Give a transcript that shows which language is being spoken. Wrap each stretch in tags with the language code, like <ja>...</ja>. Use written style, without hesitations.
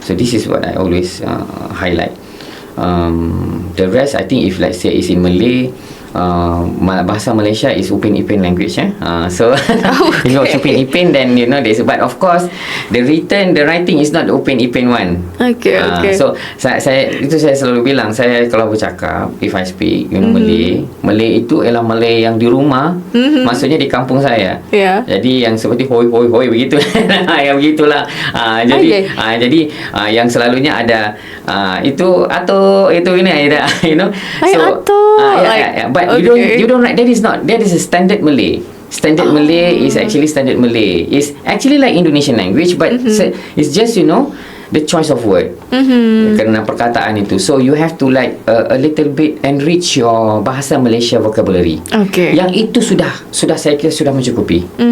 <en>So this is what I always highlight. The rest, I think, if let's say is in Malay, bahasa Malaysia is Upin Ipin language, so if you watch Upin Ipin, then there's, but of course the writing is not the Upin Ipin one. Okay.</en> <ms>So saya selalu bilang, saya kalau bercakap,</ms> <en>if I speak Malay</en> <ms>itu ialah Malay yang di rumah, maksudnya di kampung saya. Jadi yang seperti hoi begitu. Yang begitulah. Jadi yang selalunya ada itu atau itu ini ada,</ms> <en>so but you don't write. That is a standard Malay. Standard Malay is actually standard Malay. It's actually like Indonesian language, but it's just the choice of word.</en> <ms>Kerana perkataan itu.</ms> <en>So you have to like a little bit enrich your bahasa Malaysia vocabulary. Okay.</en> <ms>Yang itu sudah saya kira sudah mencukupi.</ms>